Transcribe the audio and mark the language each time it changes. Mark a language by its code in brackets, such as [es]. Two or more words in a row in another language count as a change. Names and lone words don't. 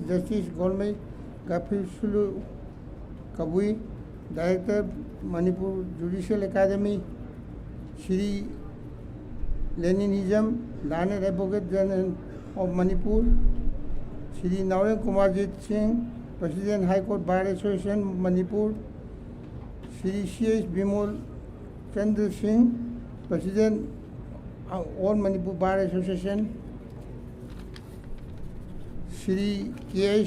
[en] Justice Golmai Gafisulu Kabui, Director, Manipur Judicial Academy, Shri Leninism, Learned Advocate General of Manipur, Shri Naren Kumarjit Singh, President High Court Bar Association, Manipur, Shri C.H. Bimol Chandra Singh, President All Manipur Bar Association, Shri K.H.